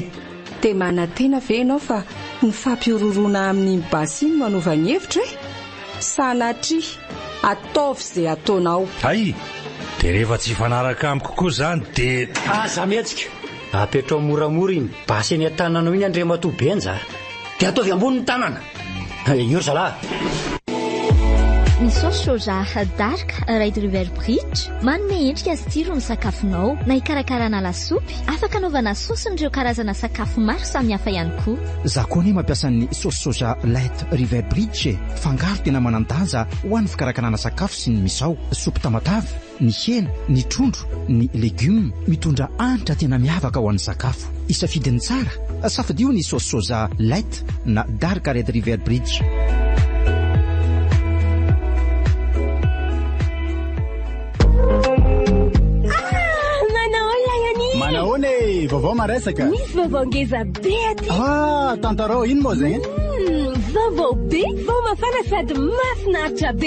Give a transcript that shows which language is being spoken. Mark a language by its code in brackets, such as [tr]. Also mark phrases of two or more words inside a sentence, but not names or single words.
[mg] Dia manantena ve ianao fa ny fampiororona amin'ny basy iny manova ny hevitra hoe sanatria ataovy izay ataonao. Ay, dia rehefa tsy fanaraka amiko kokoa izany dia aza mihetsika apetrao moramora iny basy eny an-tananao iny andre matobenja dia ataovy ambony ny tanana. Io zalahy. Ny saosy soja dark red river bridge manome endrika sy tsiro ny sakafonao na hikarakarana lasopy afaka anaovana sosin'ireo karazana sakafo maro samihafa ihany koa. Za koa ny mampiasa ny saosy soja light river bridge fangaro tena manandanja ho an'ny fikarakarana sakafo sy ny misao sopy tamatavy, ny hena, ny trondro, ny legioma mitondra hanitra tena miavaka ho an'ny sakafo. Isafidiny tsara safidio ny saosy soja light na dark red river bridge. Manaone, vovô maresaka. Misy vovô ngeza be aty. Tantara ino moa zegny? Vovô be, vao mafana sady mafinaritra be.